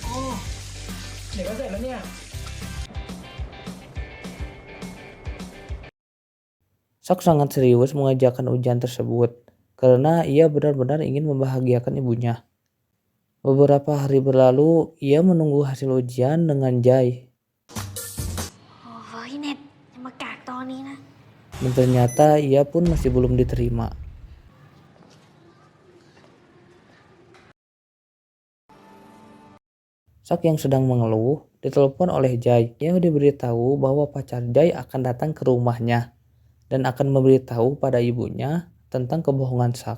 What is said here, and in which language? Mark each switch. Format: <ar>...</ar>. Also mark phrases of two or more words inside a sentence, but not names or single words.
<id>Sak sangat serius mengerjakan ujian tersebut karena ia benar-benar ingin membahagiakan ibunya. Beberapa hari berlalu, ia menunggu hasil ujian dengan Jai.</id> <th>โอ้ยเน็ตอย่ามากากตอนนี้นะ</th> <id>Dan ternyata ia pun masih belum diterima. Sak yang sedang mengeluh ditelepon oleh Jai. Ia diberitahu bahwa pacar Jai akan datang ke rumahnya dan akan memberitahu pada ibunya tentang kebohongan Sak.</id>